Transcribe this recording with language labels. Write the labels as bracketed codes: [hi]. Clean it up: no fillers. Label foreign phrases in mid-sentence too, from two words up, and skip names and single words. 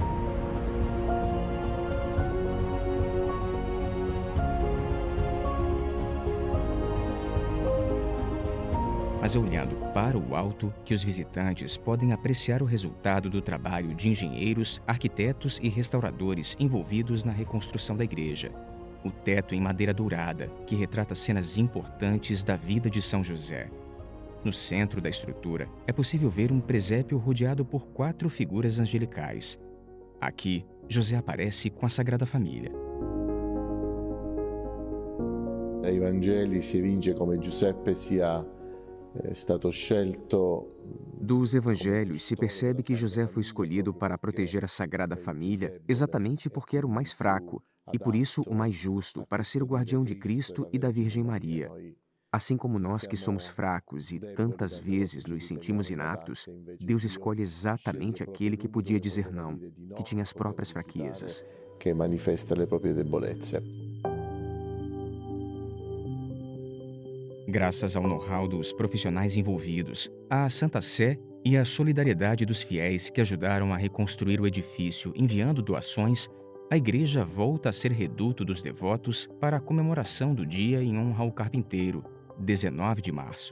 [pt] Mas é olhando para o alto que os visitantes podem apreciar o resultado do trabalho de engenheiros, arquitetos e restauradores envolvidos na reconstrução da igreja. O teto em madeira dourada, que retrata cenas importantes da vida de São José. No centro da estrutura, é possível ver um presépio rodeado por 4 figuras angelicais. Aqui, José aparece com a Sagrada Família. [it] Dai Vangeli si evince come Giuseppe sia stato scelto. [pt] Dos evangelhos se percebe que José foi escolhido para proteger a Sagrada Família exatamente porque era o mais fraco e por isso o mais justo para ser o guardião de Cristo e da Virgem Maria. Assim como nós que somos fracos e tantas vezes nos sentimos inaptos, Deus escolhe exatamente aquele que podia dizer não, que tinha as próprias fraquezas. [it] Que manifesta le proprie debolezze. [pt] Graças ao know-how dos profissionais envolvidos, à Santa Sé e à solidariedade dos fiéis que ajudaram a reconstruir o edifício enviando doações, a igreja volta a ser reduto dos devotos para a comemoração do dia em honra ao carpinteiro, 19 de março.